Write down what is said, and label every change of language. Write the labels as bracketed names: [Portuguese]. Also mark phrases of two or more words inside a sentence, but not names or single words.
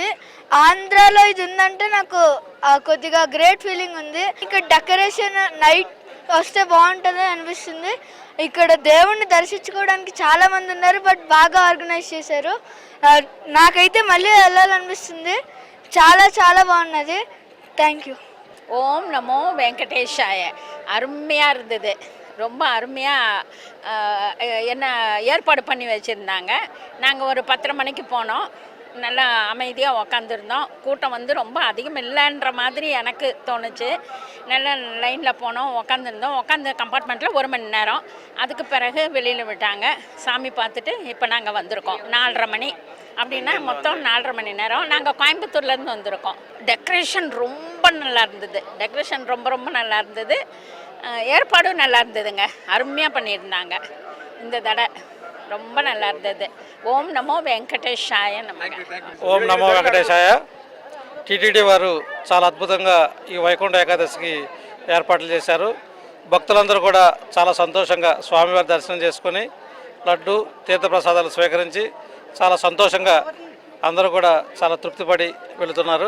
[Telugu] ఆంధ్రాలో ఇది ఉందంటే నాకు కొద్దిగా [English] great feeling [Telugu] ఉంది. ఇక్కడ డెకరేషన్ నైట్ వస్తే బాగుంటుంది అనిపిస్తుంది. ఇక్కడ దేవుణ్ణి దర్శించుకోవడానికి చాలా మంది ఉన్నారు, బట్ బాగా ఆర్గనైజ్ చేశారు. నాకైతే మళ్ళీ వెళ్ళాలనిపిస్తుంది. చాలా చాలా బాగున్నది. [English] Thank you. [Sanskrit] ஓம் நமோ வெங்கடேஷாய. [Tamil] அருமையாக இருந்தது. ரொம்ப அருமையாக என்ன ஏற்பாடு பண்ணி வச்சுருந்தாங்க. நாங்கள் ஒரு 10:30 மணிக்கு போனோம். நல்லா அமைதியாக உக்காந்துருந்தோம். கூட்டம் வந்து ரொம்ப அதிகம் இல்லைன்ற மாதிரி எனக்கு தோணுச்சு. நல்லா லைனில் போனோம், உக்காந்துருந்தோம். உக்காந்த கம்பார்ட்மெண்ட்டில் 1 மணி நேரம். அதுக்கு பிறகு வெளியில் விட்டாங்க. சாமி பார்த்துட்டு இப்போ நாங்கள் வந்திருக்கோம். 4:30 மணி அப்படின்னா மொத்தம் 4:30 மணி நேரம். நாங்கள் கோயம்புத்தூர்லேருந்து வந்திருக்கோம். டெக்கரேஷன் ரொம்ப நல்லா இருந்தது. டெக்கரேஷன் ரொம்ப ரொம்ப நல்லா இருந்தது. ஏற்பாடும் நல்லா இருந்ததுங்க. அருமையாக பண்ணியிருந்தாங்க. இந்த தடை ரொம்ப நல்லா இருந்தது. [Sanskrit] ఓం నమో వెంకటేశాయ నమః. ఓం నమో వెంకటేశాయ. [Telugu] టీటీడీ వారు చాలా అద్భుతంగా ఈ వైకుంఠ ఏకాదశికి ఏర్పాట్లు చేశారు. భక్తులందరూ కూడా చాలా సంతోషంగా స్వామివారి దర్శనం చేసుకొని లడ్డు తీర్థప్రసాదాలు స్వీకరించి చాలా సంతోషంగా అందరూ కూడా చాలా తృప్తిపడి వెళుతున్నారు.